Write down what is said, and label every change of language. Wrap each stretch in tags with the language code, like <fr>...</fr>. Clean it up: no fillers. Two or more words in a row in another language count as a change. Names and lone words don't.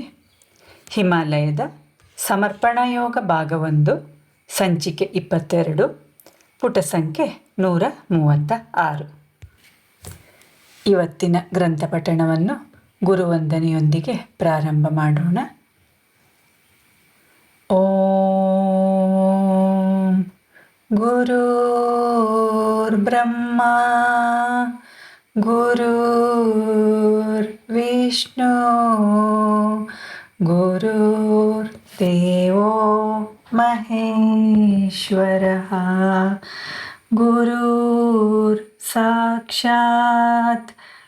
<kn>ಹಿಮಾಲಯದ ಸಮರ್ಪಣಾ ಯೋಗ ಭಾಗ 1, ಸಂಚಿಕೆ 22, ಪುಟ ಸಂಖ್ಯೆ 136. ಇವತ್ತಿನ ಗ್ರಂಥ ಪಠಣವನ್ನು ಗುರುವಂದನೆಯೊಂದಿಗೆ ಪ್ರಾರಂಭ ಮಾಡೋಣ.</kn> <sa>ಓಂ ಗುರುರ್ ಬ್ರಹ್ಮ ಗುರುರ್ ವಿಷ್ಣು ಗುರುರ್ ದೇವೋ ಮಹೇಶ್ವರಃ ಗುರುರ್ ಸಾಕ್ಷಾತ್</sa>